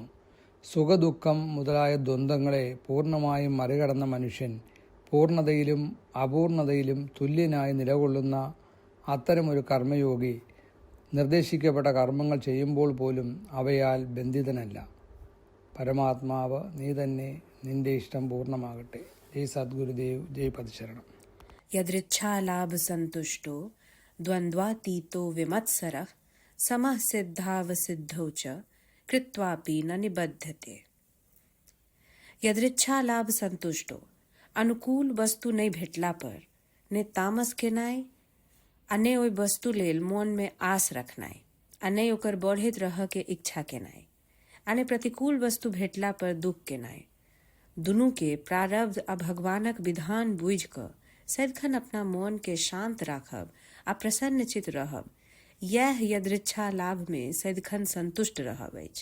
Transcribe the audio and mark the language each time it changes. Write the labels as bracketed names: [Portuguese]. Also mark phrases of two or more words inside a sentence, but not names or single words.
[Malayalam] സുഖദുഃഖം മുതലായ ദ്വന്ദ്ങ്ങളെ പൂർണ്ണമായും മറികടന്ന മനുഷ്യൻ പൂർണ്ണതയിലും അപൂർണതയിലും തുല്യനായി നിലകൊള്ളുന്ന അത്തരമൊരു കർമ്മയോഗി നിർദ്ദേശിക്കപ്പെട്ട കർമ്മങ്ങൾ ചെയ്യുമ്പോൾ പോലും അവയാൽ ബന്ധിതനല്ല. പരമാത്മാവ് നീ തന്നെ, നിന്റെ ഇഷ്ടം പൂർണ്ണമാകട്ടെ. ജയ് സദ്ഗുരുദേവ്, ജയ് പദശരണം. [Sanskrit] यदृच्छालाभसन्तुष्टो द्वन्द्वातीतो विमत्सरः समः सिद्धावसिद्धौ च कृत्वापि न निबध्यते. [Maithili] यदृच्छालाभसंतुष्टो, अनुकूल वस्तु नहीं भेटला पर ने तामस केनाय अने ओई वस्तु लेल मन में आस रखनाय अने ओकर बढ़ित रह के इच्छा केनाय अने प्रतिकूल वस्तु भेटला पर दुख केनाय, दुनू के प्रारब्ध आ भगवानक विधान बुझ क सदिखन अपना मन के शांत राखब आ प्रसन्न चित रहब, यह यदृच्छा लाभ में सदिखन संतुष्ट रहब अछि.